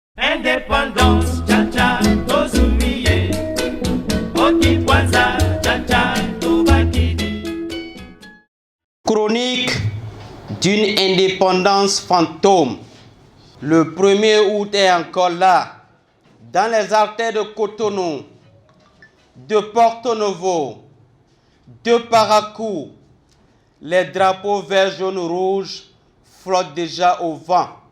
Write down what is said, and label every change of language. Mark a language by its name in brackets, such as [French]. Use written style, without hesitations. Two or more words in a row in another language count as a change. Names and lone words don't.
[Lingala] Indépendance, tcha-tcha, tozumiye. Oti kwanza, tcha-tcha, tobakidi. [French] Chronique d'une indépendance fantôme. Le 1er août est encore là. Dans les artères de Cotonou, de Porto Novo, de Parakou, les drapeaux vert, jaune, rouge flottent déjà au vent.